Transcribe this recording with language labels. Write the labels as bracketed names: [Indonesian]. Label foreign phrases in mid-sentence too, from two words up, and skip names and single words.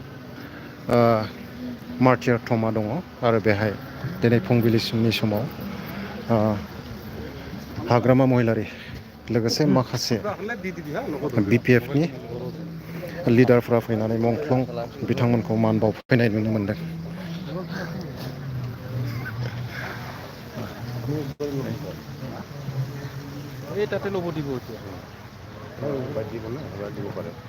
[Bodo] मार्टियार थमा दङ आरो बेहाय दिनै फुंबिलिनि समाव हाग्रामा महिलारि लोगोसे माखासे BPF नि लिडारफ्रा फैनानै मुंख्लं बिथांमोनखौ मान बावफैनाय नुनो मोनदों। [Assamese] তাতে ল'ব দিব এতিয়া দিব না দিব পাৰে